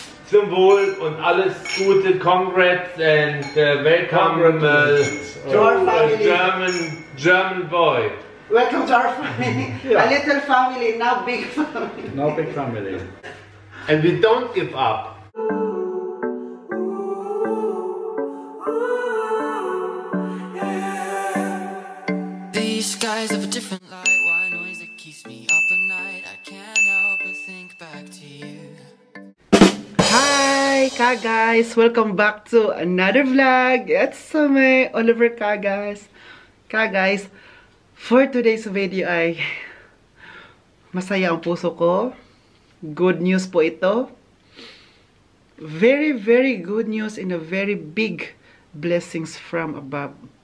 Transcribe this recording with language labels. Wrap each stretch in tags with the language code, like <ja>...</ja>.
<de>Zum Wohl und alles Gute,</de> <en>congrats and welcome to our family. German boy. Welcome to our family. Yeah. A little family, now big family. No big family. And we don't give up. These skies have a different light. Why noise that keeps me up at night? I can't help but think back to you. Hi, Ka-guys! Welcome back to another vlog. It's me, Oliver Ka-guys.</en> <tl>Ka-guys,</tl> <en>for today's video</en> <tl>ay masaya ang puso ko.</tl> <en>Good news</en> <tl>po ito.</tl> <en>Very, very good news and a very big blessings from above.</en>